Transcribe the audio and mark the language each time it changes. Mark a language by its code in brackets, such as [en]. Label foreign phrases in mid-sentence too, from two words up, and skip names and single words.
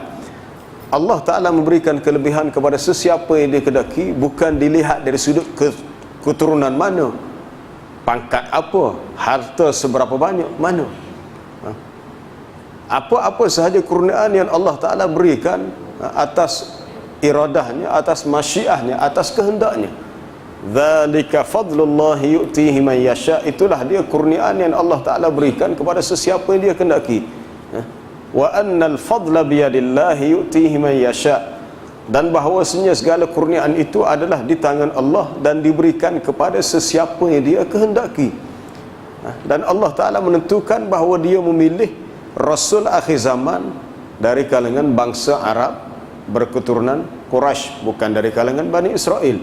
[ms] Allah Ta'ala memberikan kelebihan kepada sesiapa yang dia kehendaki, bukan dilihat dari sudut keturunan mana, pangkat apa, harta seberapa banyak, mana. Apa-apa sahaja kurniaan yang Allah Ta'ala berikan atas iradahnya, atas masyiahnya, atas kehendaknya. [ar] ذلك فضل الله يؤتيه من يشاء, [ms] itulah dia kurniaan yang Allah Ta'ala berikan kepada sesiapa yang dia kehendaki. [ar] وأن الفضل بيد الله يؤتيه من يشاء, [ms] dan bahawasanya segala kurniaan itu adalah di tangan Allah dan diberikan kepada sesiapa yang dia kehendaki. Dan Allah Ta'ala menentukan bahawa dia memilih Rasul akhir zaman dari kalangan bangsa Arab berketurunan Quraisy, bukan dari kalangan Bani Israel.